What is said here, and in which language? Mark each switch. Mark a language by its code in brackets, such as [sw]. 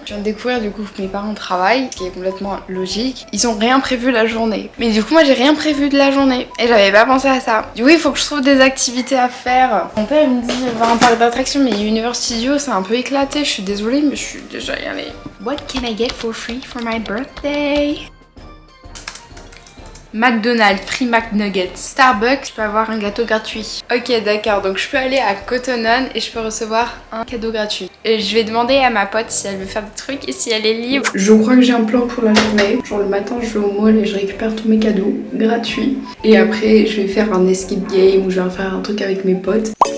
[fr] Je viens de découvrir du coup que mes parents travaillent, ce qui est complètement logique. Ils ont rien prévu la journée. Mais du coup moi j'ai rien prévu de la journée et j'avais pas pensé à ça. Du coup il faut que je trouve des activités à faire. Mon père il me dit va à un parc d'attractions mais Universal Studios c'est un peu éclaté. Je suis désolée mais je suis déjà y allée. [en] What can I get for free for my birthday? McDonald's, free McNuggets. [fr] Starbucks, je peux avoir un gâteau gratuit. Ok d'accord, donc je peux aller à Cotton On et je peux recevoir un cadeau gratuit. Et je vais demander à ma pote si elle veut faire des trucs et si elle est libre. Je crois que j'ai un plan pour la journée. Genre le matin je vais au mall et je récupère tous mes cadeaux gratuits. Et après je vais faire un escape game ou je vais faire un truc avec mes potes.